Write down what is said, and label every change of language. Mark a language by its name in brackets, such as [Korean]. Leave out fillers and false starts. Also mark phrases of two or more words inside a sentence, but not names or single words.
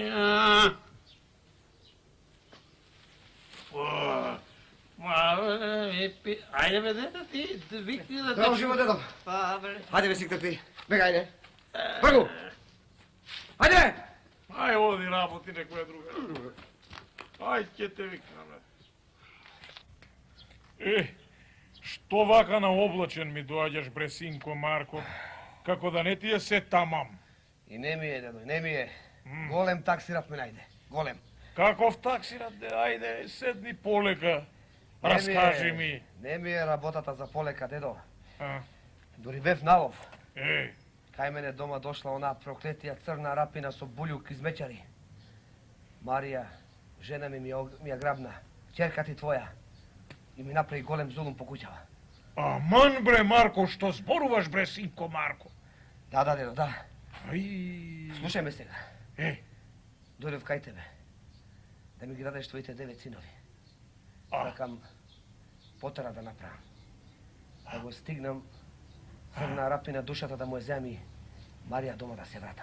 [Macedonian] Pavle mi pije... Ajde be, deda ti, vikni da te... Bravo živo, dedom. Pavle... Hajde, ve sikte pi. Bega, ajde. Prgu! Hajde! Aj, vodi raboti nekoja druga. Aj, ќе те викнам, бе. Што вака на облачен ми доаѓаш, бре, синко Марко, како да не ти е се тамам. I ne mi je, dedo, ne mi je. Golem taksirap me najde. Golem. Каков таксират, де, ајде, седни полека, раскажи ми. Не ми е работата за полека, дедо. А, Дори бев налов. Кај мене дома дошла она проклетија црна рапина со булјук измечари. Марија, жена ми ја грабна. Ќерка ти твоја. И ми направи голем зулум по куќава. Аман, бре, Марко, што зборуваш, бре, синко Марко? Da, dedo, da. Ај, Слушай ме сега. Дојдев кај тебе. Да ми ги дадеш твоите 9 синови. А. Сакам потера да направам. Да го стигнам Црна Арапина душата да му ја земи Марија дома да се вратам.